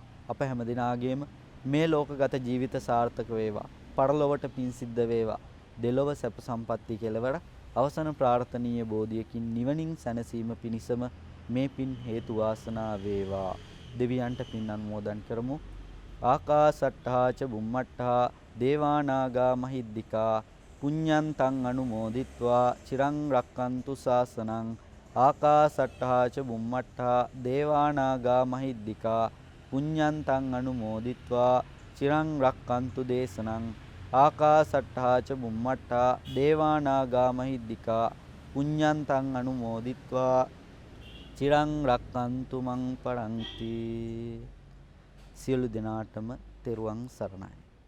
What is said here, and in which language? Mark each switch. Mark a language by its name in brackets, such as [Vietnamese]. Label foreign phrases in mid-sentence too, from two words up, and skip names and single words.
[Sinhala] අප හැම දිනාගේම මේ ලෝකගත ජීවිත සාර්ථක වේවා. පරලොවට පින් සිද්ධ වේවා. දෙලොව සැප සම්පatti කෙලවර අවසන ප්‍රාර්ථනීය බෝධියකින් නිවනින් සැනසීම පිණිසම මේ පින් හේතු වාසනා වේවා. දෙවියන්ට පින් අනුමෝදන් කරමු. [Pali] ආකාසට්ඨා ච බුම්මට්ඨා දේවානාගා මහිද්దికා පුඤ්ඤන්තං අනුමෝදිත්වා චිරං රක්칸තු ශාසනං. ආකාසට්ඨා ච බුම්මට්ඨා දේවානාගා මහිද්దికා පුඤ්ඤන්තං අනුමෝදිත්වා චිරං රක්칸තු දේශනං. ආකාසට්ඨා ච බුම්මට්ඨා දේවානාගා මහිද්దికා පුඤ්ඤන්තං අනුමෝදිත්වා චිරං රක්칸තු මං පරන්ති. [Sinhala] සියලු දෙනාටම තෙරුවන් සරණයි.